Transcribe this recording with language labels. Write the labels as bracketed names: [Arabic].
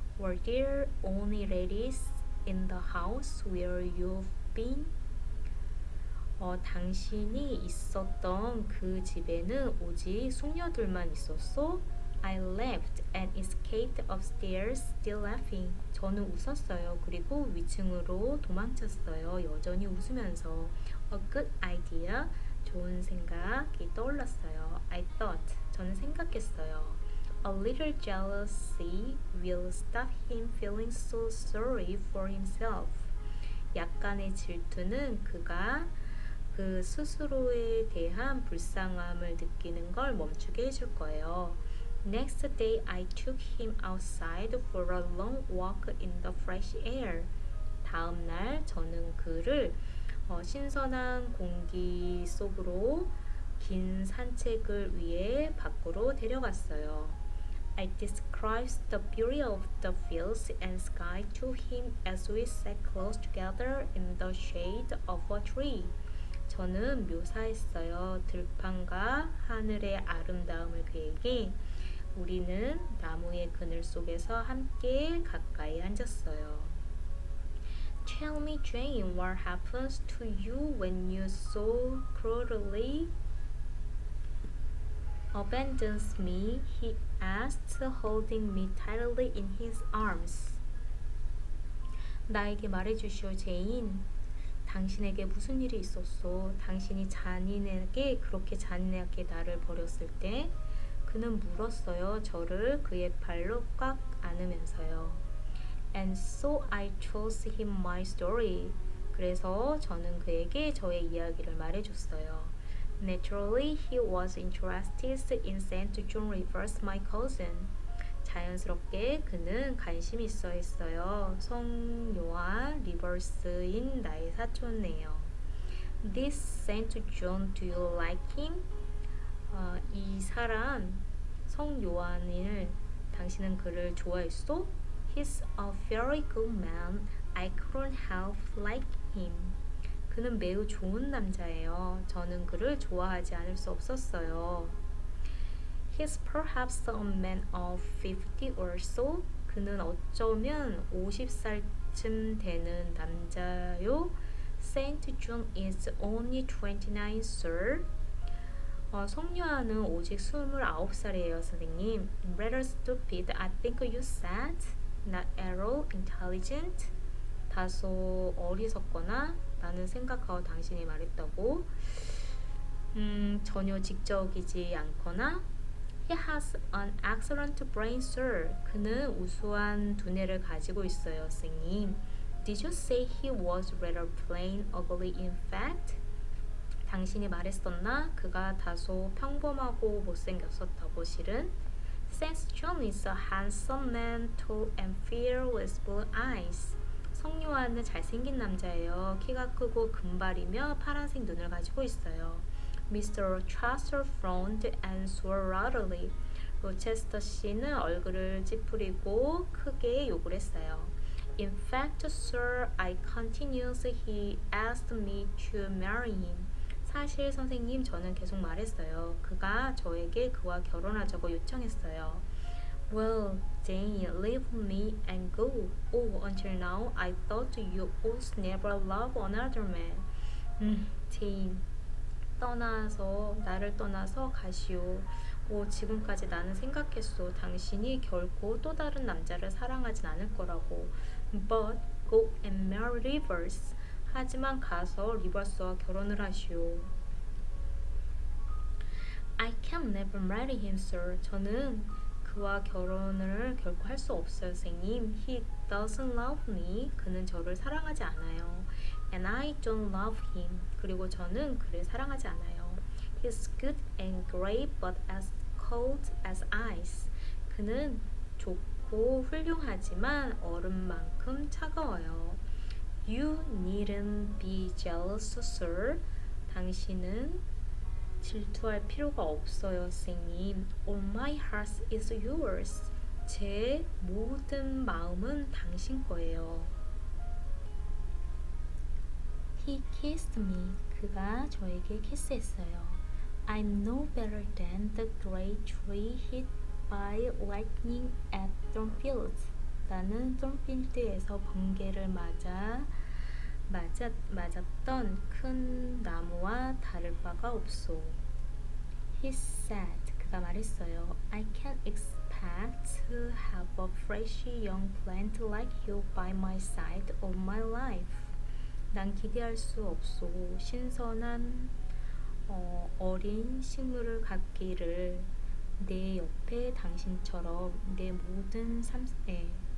[English] Were there only ladies in the house where you've been? [Korean] 당신이 있었던 그 집에는 오직 숙녀들만 있었어? [English] I laughed and escaped upstairs, still laughing. [Korean] 저는 웃었어요. 그리고 위층으로 도망쳤어요. 여전히 웃으면서. [English] A good idea. [Korean] 좋은 생각이 떠올랐어요. [English] I thought. [Korean] 저는 생각했어요. [English] A little jealousy will stop him feeling so sorry for himself. [Korean] 약간의 질투는 그가 그 스스로에 대한 불쌍함을 느끼는 걸 멈추게 해줄 거예요. [English] Next day, I took him outside for a long walk in the fresh air. [Korean] 다음 날 저는 그를 신선한 공기 속으로 긴 산책을 위해 밖으로 데려갔어요. [English] I described the beauty of the fields and sky to him as we sat close together in the shade of a tree. [Korean] 저는 묘사했어요. 들판과 하늘의 아름다움을 그에게. 우리는 나무의 그늘 속에서 함께 가까이 앉았어요. [English] Tell me, Jane, what happens to you when you so cruelly abandons me? He asked, holding me tightly in his arms. [Korean] 나에게 말해주시오, 제인. 당신에게 무슨 일이 있었소? 당신이 그렇게 잔인하게 나를 버렸을 때. 그는 물었어요. 저를 그의 발로 꽉 안으면서요. [English] And so I told him my story. [Korean] 그래서 저는 그에게 저의 이야기를 말해줬어요. [English] Naturally, he was interested in St. John Rivers, my cousin. [Korean] 자연스럽게 그는 관심 있어 했어요. 성 요한 리버스인 나의 사촌네요. [English] This Saint John, do you like him? [Korean] 이 사람 성 요한을 당신은 그를 좋아했어? [English] He's a very good man. I couldn't help like him. [Korean] 그는 매우 좋은 남자예요. 저는 그를 좋아하지 않을 수 없었어요. [English] He's perhaps a man of 50 or so. [Korean] 그는 어쩌면 50살쯤 되는 남자요. [English] Saint John is only 29, sir. [Korean] 성요한은 오직 29살이에요, 선생님. [English] Rather stupid, I think you said. Not at all intelligent. [Korean] 다소 어리석거나 나는 생각하고 당신이 말했다고. 전혀 직접이지 않거나. [English] He has an excellent brain, sir. [Korean] 그는 우수한 두뇌를 가지고 있어요, 선생님. [English] Did you say he was rather plain, ugly in fact? [Korean] 당신이 말했었나? 그가 다소 평범하고 못생겼었다고 실은. [English] Saint John is a handsome man, tall and fair with blue eyes. [Korean] 성요한은 잘생긴 남자예요. 키가 크고 금발이며 파란색 눈을 가지고 있어요. [English] Mr. Chester frowned and swore loudly. [Korean] 로체스터 씨는 얼굴을 찌푸리고 크게 욕을 했어요. [English] In fact, sir, I continued, he asked me to marry him. [Korean] 사실 선생님, 저는 계속 말했어요. 그가 저에게 그와 결혼하자고 요청했어요. [English] Well, Jane, leave me and go. Oh, until now, I thought you would never love another man. [Korean] Jane, 나를 떠나서 가시오. 지금까지 나는 생각했소. 당신이 결코 또 다른 남자를 사랑하진 않을 거라고. [English] But go and marry Rivers. [Korean] 하지만 가서 리버스와 결혼을 하시오. [English] I can never marry him, sir. [Korean] 저는 그와 결혼을 결코 할 수 없어요, 선생님. [English] He doesn't love me. [Korean] 그는 저를 사랑하지 않아요. [English] And I don't love him. [Korean] 그리고 저는 그를 사랑하지 않아요. [English] He's good and great, but as cold as ice. [Korean] 그는 좋고 훌륭하지만 얼음만큼 차가워요. [English] You needn't be jealous, sir. [Korean] 당신은 질투할 필요가 없어요, 선생님. [English] All my heart is yours. [Korean] 제 모든 마음은 당신 거예요. [English] He kissed me. [Korean] 그가 저에게 키스했어요. [English] I'm no better than the great tree hit by lightning at Thornfield. [Korean] 나는 톰필드에서 번개를 맞았던 큰 나무와 다를 바가 없소. [English] He said, [Korean] 그가 말했어요. [English] I can't expect to have a fresh young plant like you by my side all my life. [Korean] 난 기대할 수 없소. 신선한 어린 식물을 갖기를 내 옆에 당신처럼 내 모든 삶에.